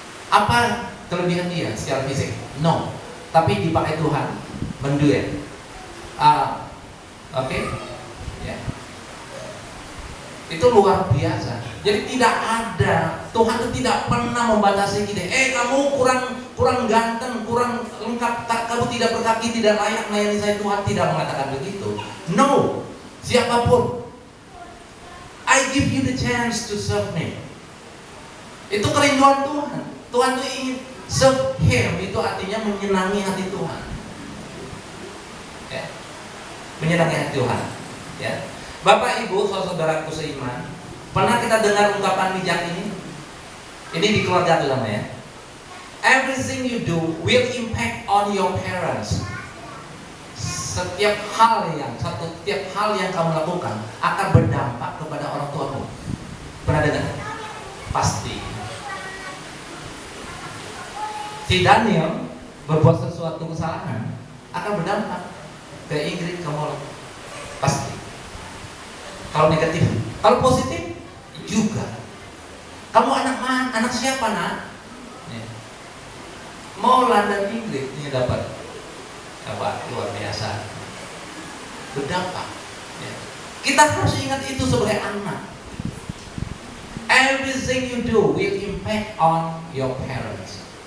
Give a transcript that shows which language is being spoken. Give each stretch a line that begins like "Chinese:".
Indonesian: Apa kelebihan dia secara fisik? No. Tapi dipakai Tuhan menduet. Oke. Ya. Itu luar biasa. Jadi tidak ada, Tuhan itu tidak pernah membatasi kita. Kamu kurang ganteng, kurang lengkap, kamu tidak berkaki, tidak layak melayani saya. Tuhan tidak mengatakan begitu.
English: No, siapapun, I give you the chance to serve me.
Indonesian: Itu kerinduan Tuhan. Tuhan itu ingin serve Him, itu artinya menyenangi hati Tuhan. Ya. Menyenangi hati Tuhan. Ya. Bapak Ibu, saudaraku seiman, pernah kita dengar ungkapan bijak ini? Ini di keluarga itu namanya.
English: Everything you do will impact on your parents.
Indonesian: Setiap hal yang kamu lakukan akan berdampak kepada orang tuamu. Pernah dengar? Pasti. Si Daniel berbuat sesuatu kesalahan akan berdampak ke Ingrid, kamu pasti. Kalau negatif, kalau positif juga. Kamu anak siapa nak? Ya. Mola dan Ingrid ini dapat luar biasa berdampak. Ya. Kita harus ingat itu sebagai anak.
English: Everything you do will impact on your parents.